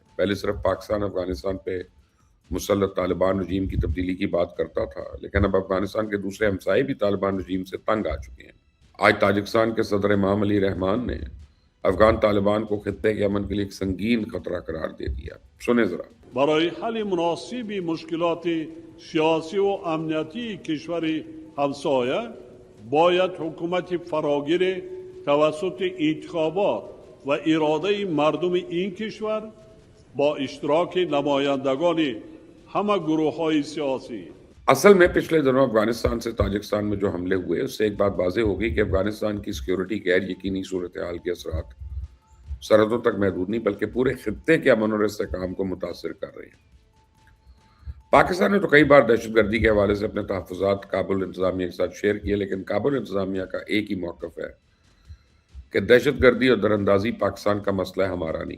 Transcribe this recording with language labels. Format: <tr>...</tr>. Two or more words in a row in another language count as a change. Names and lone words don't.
<ur>پہلے صرف پاکستان افغانستان پہ مسلط طالبان رجیم کی تبدیلی کی بات کرتا تھا، لیکن اب افغانستان کے دوسرے ہمسائے بھی طالبان رجیم سے تنگ آ چکے ہیں۔ آج تاجکستان کے صدر امام علی رحمان نے افغان طالبان کو خطے کے امن کے لیے ایک سنگین خطرہ قرار دے دیا۔ سنیں ذرا۔</ur> <fa>برای حل مناسب مشکلات سیاسی و امنیتی کشور همسایه باید حکومت فراگیر توسط انتخابات و اراده مردم این کشور با اشتراک نمایندگان همه گروه‌های سیاسی</fa> <ur>اصل میں پچھلے دنوں افغانستان سے تاجکستان میں جو حملے ہوئے اس سے ایک بات واضح ہو گئی کہ افغانستان کی سیکیورٹی غیر یقینی صورتحال کے اثرات سرحدوں تک محدود نہیں بلکہ پورے خطے کے امن اور استحکام کو متاثر کر رہے ہیں۔ پاکستان نے تو کئی بار دہشت گردی کے حوالے سے اپنے تحفظات کابل انتظامیہ کے ساتھ شیئر کیے، لیکن کابل انتظامیہ کا ایک ہی موقف ہے کہ دہشت گردی اور دراندازی پاکستان کا مسئلہ ہے، ہمارا نہیں۔</ur>